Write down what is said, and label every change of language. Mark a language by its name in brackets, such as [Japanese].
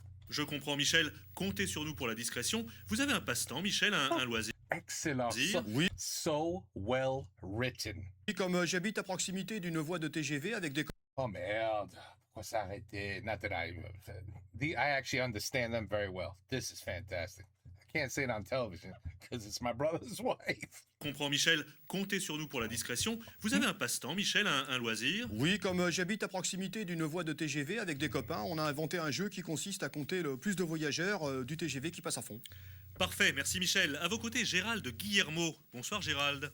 [French] Je comprends, Michel. Comptez sur nous pour la discrétion. Vous avez un passe-temps, Michel, un loisir? Excellent. Oui. [English] So well written. [French] Et comme j'habite à proximité d'une voie de TGV avec des... Oh merde. Pourquoi s'arrêter? [English] Not that I actually understand them very well. This is fantastic. I can't say it on television because it's my brother's wife. [French] Comprends, Michel. Comptez sur nous pour la discrétion. Vous avez un passe-temps, Michel, un loisir? Oui, comme j'habite à proximité d'une voie de TGV avec des copains, on a inventé un jeu qui consiste à compter le plus de voyageurs du TGV qui passe à fond. Parfait, merci Michel. À vos côtés, Gérald Guillermo. Bonsoir Gérald.